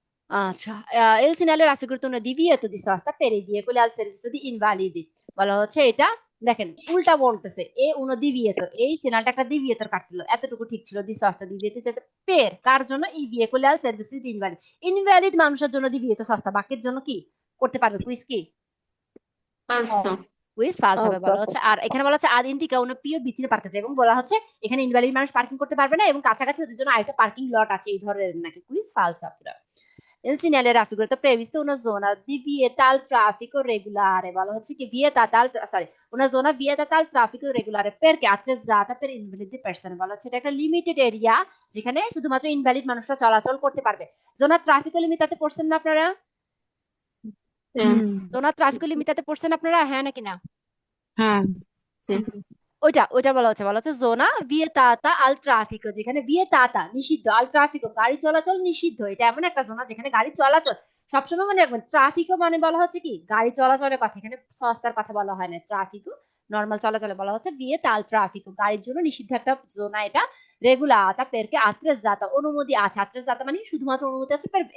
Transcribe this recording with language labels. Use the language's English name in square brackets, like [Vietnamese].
[Bangla] আচ্ছা, [Italian] il segnale raffigurato una divieto di sosta per i veicoli al servizio di invalidi, [Bangla] বলা হচ্ছে এটা, দেখেন উল্টা বলতেছে, এ উনো দিভিয়েতো, এই সিগন্যালটা একটা দিভিয়েতর কাটলো, এতটুকু ঠিক ছিল, দি সস্তা দিভিয়েতো সেটা পের কার জন্য, এই veicoli al servizio di invalidi, invalid মানুষের জন্য দিভিয়েতো সস্তা, বাকির জন্য কি করতে পারবে? কুইজ কি? পাঁচশো। কুইজ ফালস হবে, বলা হচ্ছে। আর এখানে বলা হচ্ছে আদ ইন্ডিকা উনো পিও বিচিনে পার্ক আছে, এবং বলা হচ্ছে এখানে ইনভ্যালিড মানুষ পার্কিং করতে পারবে না, এবং কাছাকাছি ওদের জন্য আরেকটা পার্কিং লট আছে, এই ধরনের নাকি, কুইজ ফালস হবে। [Italian] Il segnale raffigurato è previsto una zona di vieta al traffico regolare, [Bangla] বলা হচ্ছে কি [Italian] vietata al, sorry, una zona vietata al traffico regolare perché attrezzata per invalidi persone, [Bangla] বলা হচ্ছে এটা একটা লিমিটেড এরিয়া যেখানে শুধুমাত্র ইনভ্যালিড মানুষরা চলাচল করতে পারবে। জোনা ট্রাফিকো লিমিটাতে পড়ছেন না আপনারা? হ্যাঁ। জোনা ট্রাফিকো লিমিটাতে পড়ছেন আপনারা, হ্যাঁ নাকি না? হ্যাঁ। হ্যাঁ। ওইটা ওইটা বলা হচ্ছে জোনা ভিয়েতাতা আল ট্রাফিকো, যেখানে ভিয়েতাতা নিষিদ্ধ, আল ট্রাফিকো গাড়ি চলাচল নিষিদ্ধ, এটা এমন একটা জোনা যেখানে গাড়ি চলাচল সবসময় মনে রাখবেন, ট্রাফিকও মানে বলা হচ্ছে কি গাড়ি চলাচলের কথা, এখানে সস্তার কথা বলা হয় না, ট্রাফিকও নর্মাল চলাচলে বলা হচ্ছে ভিয়েতাল ট্রাফিকো, গাড়ির জন্য নিষিদ্ধ একটা জোনা এটা, রেগুলাতা পেরকে আত্রেজাতা অনুমতি আছে, আত্রেজাতা মানে শুধুমাত্র অনুমতি আছে